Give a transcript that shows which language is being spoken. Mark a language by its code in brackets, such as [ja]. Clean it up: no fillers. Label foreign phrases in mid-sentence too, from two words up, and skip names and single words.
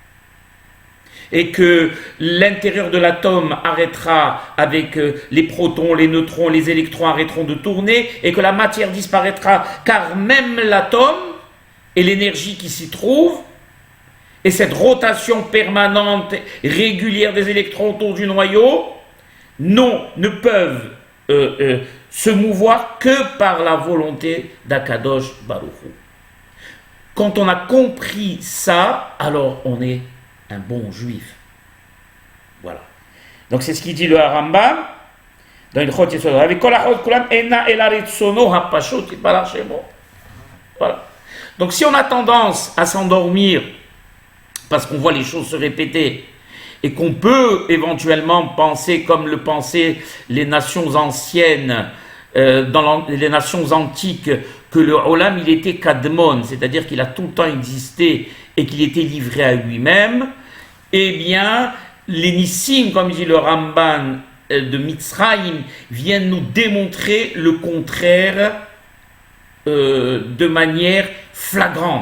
[fr] Et que l'intérieur de l'atome arrêtera avec les protons, les neutrons, les électrons arrêteront de tourner, et que la matière disparaîtra, car même l'atome et l'énergie qui s'y trouve, et cette rotation permanente, régulière des électrons autour du noyau, ne peuvent se mouvoir que par la volonté d' [he] הקדוש ברוך הוא. [fr] Quand on a compris ça, alors on est un bon juif. Voilà. Donc c'est ce qu'il dit le Rambam dans le Chot Yesod. [he] Avec כל הכחות כולם אינן אלא ברצונו הפשוט יתברך שמו. [fr] Voilà. Donc si on a tendance à s'endormir parce qu'on voit les choses se répéter, et qu'on peut éventuellement penser comme le pensaient les nations anciennes, dans les nations antiques, que le Olam il était Kadmon, c'est-à-dire qu'il a tout le temps existé et qu'il était livré à lui-même, eh bien, les Nissim, comme dit le Ramban de Mitzrayim, viennent nous démontrer le contraire de manière flagrante.